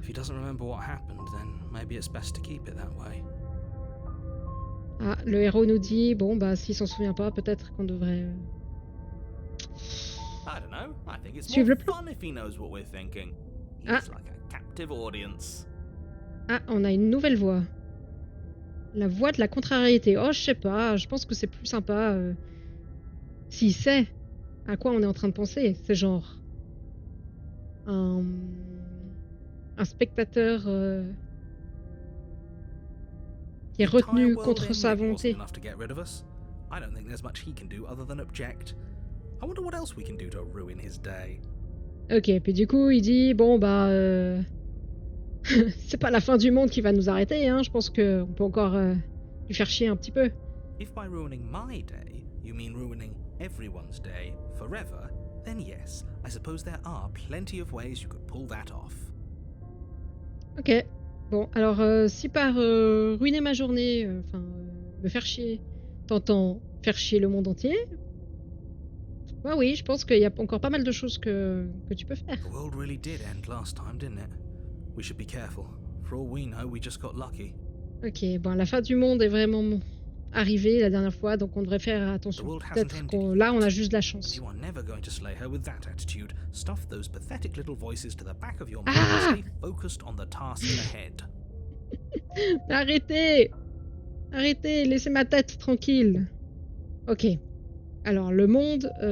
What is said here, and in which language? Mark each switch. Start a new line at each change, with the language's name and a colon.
English: If he doesn't remember what happened, then maybe it's best to keep it that way.
French: Ah, le héros nous dit, bon, bah, s'il s'en souvient pas, peut-être qu'on devrait...
English: I don't know. I think it's
French: Suivre
English: more
French: le plan.
English: fun if he knows what we're thinking. Ah. He's like a captive audience.
French: Ah, on a une nouvelle voix. La voix de la contrariété. Oh, je sais pas, je pense que c'est plus sympa s'il sait à quoi on est en train de penser. C'est genre... Un spectateur qui est retenu contre sa volonté.
English: I don't think there's much he can do other than object. I wonder what else we can do to ruin his day.
French: Ok, puis du coup il dit bon bah c'est pas la fin du monde qui va nous arrêter, hein. Je pense que on peut encore lui faire chier un petit peu.
English: If by ruining my day you mean ruining everyone's day forever, then yes, I suppose there are plenty of ways you could pull that off.
French: Ok, bon alors si par ruiner ma journée, me faire chier, t'entends faire chier le monde entier. Bah oui, je pense qu'il y a encore pas mal de choses que tu peux faire.
English: The world really did end last time, didn't it? We should be careful. For all we know, we just got lucky.
French: Ok, bon, la fin du monde est vraiment arrivée la dernière fois, donc on devrait faire attention. Peut-être qu'on là, on a juste de la chance.
English: You are never going to slay her with that attitude. Stuff those pathetic little voices to the back of your mind and stay focused on the task ahead.
French: Arrêtez! Arrêtez, laissez ma tête tranquille. Ok. Alors, le monde...